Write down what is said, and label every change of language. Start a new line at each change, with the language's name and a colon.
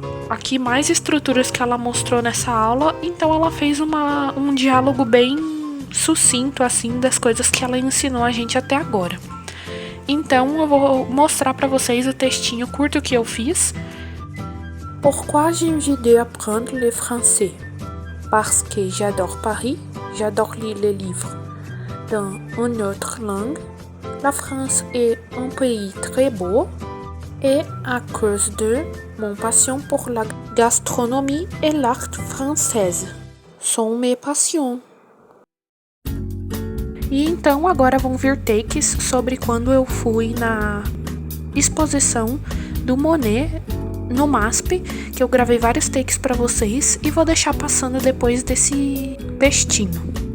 Portuguese: Aqui mais estruturas que ela mostrou nessa aula, então ela fez um diálogo bem sucinto assim das coisas que ela ensinou a gente até agora. Então eu vou mostrar para vocês o textinho curto que eu fiz.
French: Pourquoi j'ai eu l'idée d'apprendre le français? Parce que j'adore Paris, j'adore lire les livres dans une autre langue. La France est un pays très beau et à cause de mon passion pour la gastronomie et l'art française. Sont mes passions.
Portuguese: E então agora vão vir takes sobre quando eu fui na exposição do Monet no MASP, que eu gravei vários takes para vocês e vou deixar passando depois desse textinho.